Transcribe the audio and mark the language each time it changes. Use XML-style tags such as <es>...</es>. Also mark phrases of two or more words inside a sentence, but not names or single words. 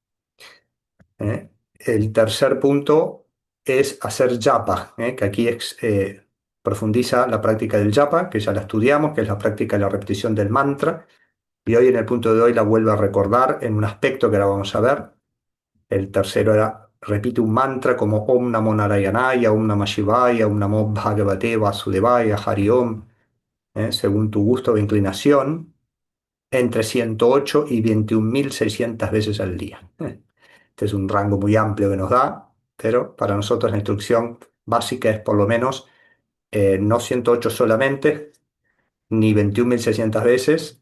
<es>El tercer punto es hacer japa, que aquí profundiza la práctica del japa, que ya la estudiamos, que es la práctica de la repetición del mantra, y hoy en el punto de hoy la vuelvo a recordar en un aspecto que ahora vamos a ver. El tercero era, repite un mantra como</es> <sa>Om Namo Narayanaya, Om Namah Shivaya, Om Namo Bhagavate Vasudevaya, Hari Om,</sa> <es>según tu gusto o inclinación, entre 108 y 21.600 veces al día. Este es un rango muy amplio que nos da, pero para nosotros la instrucción básica es por lo menos no 108 solamente, ni 21.600 veces.</es>